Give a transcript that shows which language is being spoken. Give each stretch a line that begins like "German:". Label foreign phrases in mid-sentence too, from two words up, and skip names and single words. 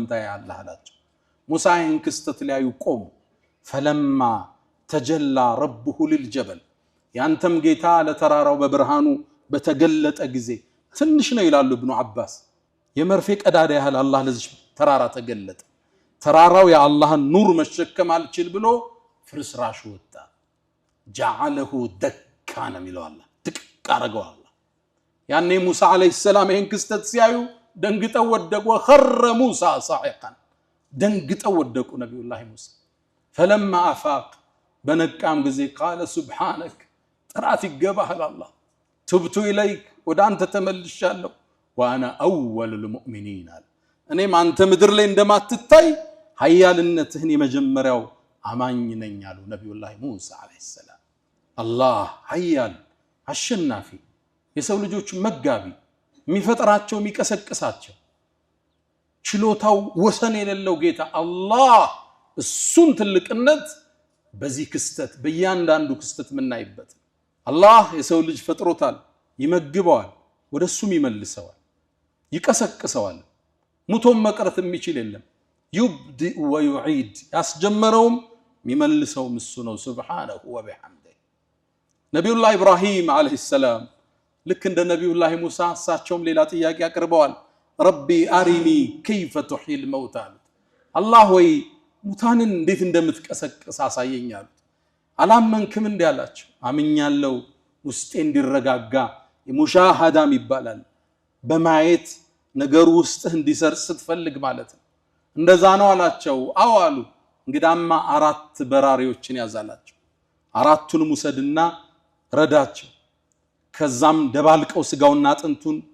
Amharic: ታያለህ አላቸው ሙሳ ይህን ክስተት ሊያዩ ቆሙ
Arabic: فلما تجلى ربه للجبل
Amharic: ያንተም ጌታ ለተራራው በብርሃኑ በተገለጠ ጊዜ ትንሽ ነው ይላሉ ኢብኑ አባስ የመርፌ ቀዳዳ ያህል አላህ ለዚህ ተራራ ተገለጠ ተራራው የአላህን ኑር መሸከም አልችል ብሎ ፍርስራሽ ወጣ
Arabic: جعله دكان
Amharic: ሚለው አላህ ድቅ አረገው አላህ ያኔ ሙሳ
Arabic: عليه السلام
Amharic: ይሄን ክስተት ሲያዩ ደንግጠው ወደቁ
Arabic: وخر موسى صعقا
Amharic: ደንግጠው ወደቁ ነብዩላህ ሙሳ
Arabic: فلما افاق
Amharic: በነቃም ጊዜ
Arabic: قال سبحانك
Amharic: ጥራት ይገባሃል አላህ
Arabic: تبت اليك
Amharic: ወደ አንተ ተመልሻለሁ
Arabic: وانا اول المؤمنين
Amharic: እኔም አንተ ምድር ላይ እንደማትታይ ኃያልነትህን የመጀመሪያው አማኝ ነኝ አሉ ነብዩላህ ሙሳ
Arabic: عليه السلام
Amharic: አላህ ኃያል አሸናፊ የሰው ልጆች መጋቢ የሚፈጥራቸው የሚቀሰቅሳቸው ችሎታው ወሰን የሌለው ጌታ አላህ እሱን ትልቅነት በዚህ ክስተት በእያንዳንዱ ክስተት ምናይበት አላህ የሰው ልጅ ፈጥሮታል ይመግበዋል ወደሱም ይመልሰዋል ይቀሰቅሰዋል ሙቶም መቅረት የሚችል የለም
Arabic: يبدئ ويعيد
Amharic: ያስጀመረውም የሚመልሰውም እሱ ነው
Arabic: سبحانه وبحمده
Amharic: ነብዩላህ ኢብራሂም
Arabic: عليه السلام
Amharic: ልክ እንደ ነብዩላህ ሙሳ እሳቸውም ሌላ ጥያቄ አቅርበዋል
Arabic: رب أرني كيف تحيي الموتى
Amharic: አላህ ወይ ሙታንን እንዴት እንደምትቀሰቅስ አሳየኝ አሉት አላመንክም እንዴ አላቸው አምኛለሁ ውስጤ እንዲረጋጋ ሙሻሃዳም ይባላል በማየት ነገሩ ውስጥህ እንዲሰርጽ ስትፈልግ ማለት ነው እንደዛ ነው አላቸው አው አሉ እንግዳማ አራት በራሪዎችን ያዛላቸው አራቱንም ውሰድና ረዳቸው ከዛም ደባልቀው ስጋውና አጥንቱን